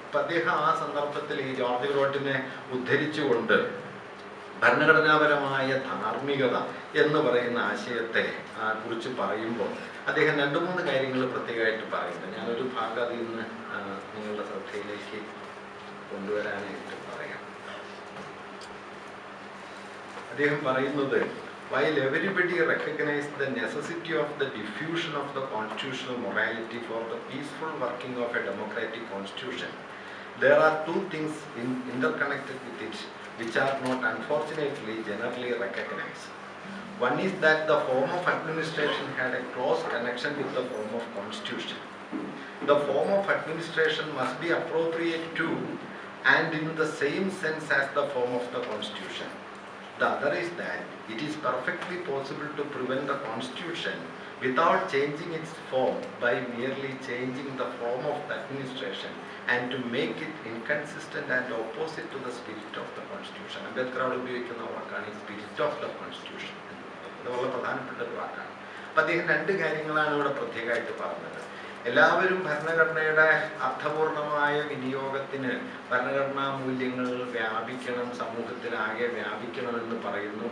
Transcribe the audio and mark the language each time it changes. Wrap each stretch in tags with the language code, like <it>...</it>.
<ml>അപ്പം അദ്ദേഹം ആ സന്ദർഭത്തിൽ ഈ ജോർജ് ഗ്രോട്ടിനെ ഉദ്ധരിച്ചുകൊണ്ട് ഭരണഘടനാപരമായ ധാർമ്മികത എന്ന് പറയുന്ന ആശയത്തെ കുറിച്ച് പറയുമ്പോൾ അദ്ദേഹം 2-3 കാര്യങ്ങൾ പ്രത്യേകമായിട്ട് പറയുന്നത്. ഞാനൊരു ഭാഗം അതിൽ നിന്ന് നിങ്ങളുടെ ശ്രദ്ധയിലേക്ക് കൊണ്ടുവരാനായിട്ട് പറയാം. അദ്ദേഹം പറയുന്നത്,</ml> <en>while everybody recognizes the necessity of the diffusion of the constitutional morality for the peaceful working of a democratic constitution, there are two things interconnected with it which are not unfortunately generally recognized. One is that the form of administration had a close connection with the form of constitution. The form of administration must be appropriate to and in the same sense as the form of the constitution. The other is that it is perfectly possible to prevent the constitution without changing its form by merely changing the form of the administration and to make it inconsistent and opposite to the spirit of the constitution.</en> <ml>Ambedkar ഉപയോഗിക്കുന്ന വാക്കാണ്</ml> <en>Spirit of the constitution.</en> <ml>അത് വളരെ പ്രധാനപ്പെട്ട ഒരു വാക്കാണ്. അപ്പം അദ്ദേഹം 2 കാര്യങ്ങളാണ് ഇവിടെ പ്രത്യേകമായിട്ട് പറഞ്ഞത്. എല്ലാവരും ഭരണഘടനയുടെ അർത്ഥപൂർണമായ വിനിയോഗത്തിന് ഭരണഘടനാ മൂല്യങ്ങൾ വ്യാപിക്കണം, സമൂഹത്തിലാകെ വ്യാപിക്കണമെന്ന് പറയുന്നു.</ml>